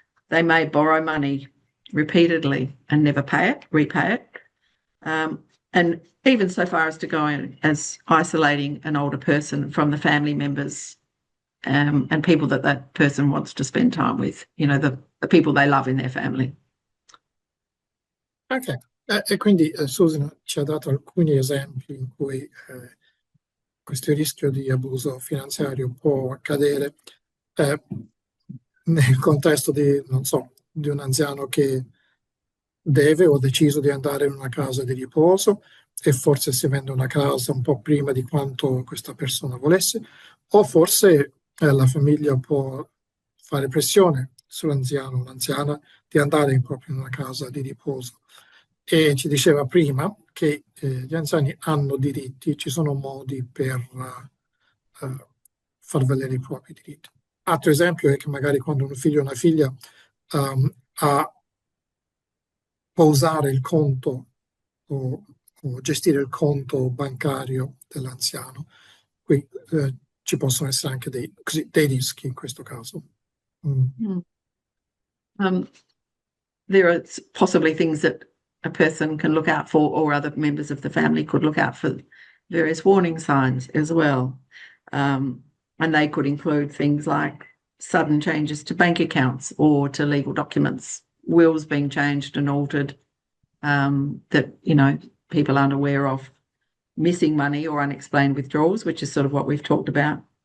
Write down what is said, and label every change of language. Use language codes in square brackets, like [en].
[en] They may borrow money repeatedly and never repay it. And even so far as to go as isolating an older person from the family members and people that person wants to spend time with, the people they love in their family. [it] Ok, e quindi Susan ci ha dato alcuni esempi in cui questo rischio di abuso finanziario può accadere nel contesto non so, di un anziano che deve o deciso di andare in una casa di riposo e forse si vende una casa un po' prima di quanto questa persona volesse, o forse la famiglia può fare pressione sull'anziano o l'anziana di andare proprio in una casa di riposo. E ci diceva prima che gli anziani hanno diritti, ci sono modi per far valere i propri diritti. Altro esempio è che magari quando un figlio o una figlia può usare il conto o gestire il conto bancario dell'anziano, qui ci possono essere anche dei rischi in questo caso. [en] There are possibly things that a person can look out for, or other members of the family could look out for, various warning signs as well. And they could include things like sudden changes to bank accounts or to legal documents, wills being changed and altered that, people aren't aware of, missing money or unexplained withdrawals, which is sort of what we've talked about,